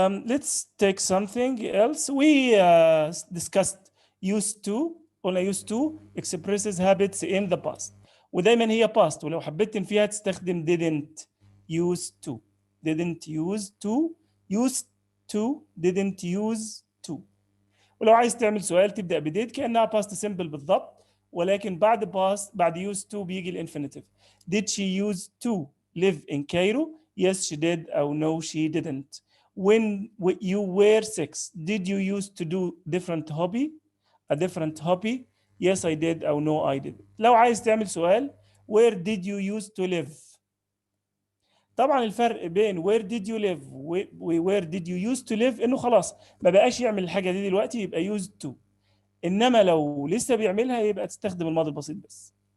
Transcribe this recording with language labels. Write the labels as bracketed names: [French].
[English] Let's take something else. We discussed used to. قلنا used to expresses habits in the past [Arabic] ودايما هي [English] past [Arabic] ولو حبيت فيها تستخدم [English] didn't used to didn't used to used to didn't use to. [Arabic] ولو عايز تعمل سؤال تبدأ بديد كأنها [English] past simple [Arabic] بالضبط ولكن بعد past بعد [English] used to [Arabic] بيجي الانفينيتيف. [English] Did she used to live in Cairo? Yes she did أو no she didn't. When you were 6 did you used to do a different hobby? Yes I did أو no I did. [Arabic] لو عايز تعمل سؤال [English] where did you used to live؟ [Arabic] طبعا الفرق بين [English] where did you live where did you used to [Arabic] live انه خلاص ما بقاش يعمل الحاجه دي دلوقتي يبقى [English] used to، [Arabic] انما لو لسه بيعملها يبقى تستخدم الماضي البسيط بس.